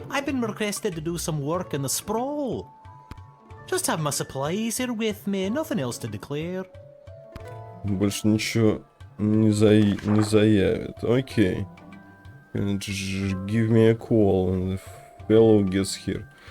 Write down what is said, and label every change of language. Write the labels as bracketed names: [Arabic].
[English] I've been requested to do some work in the sprawl. Just have my supplies here with me, nothing else to declare. [Russian] Больше ничего не заявит. Окей. [English] Give me a call when the fellow gets here.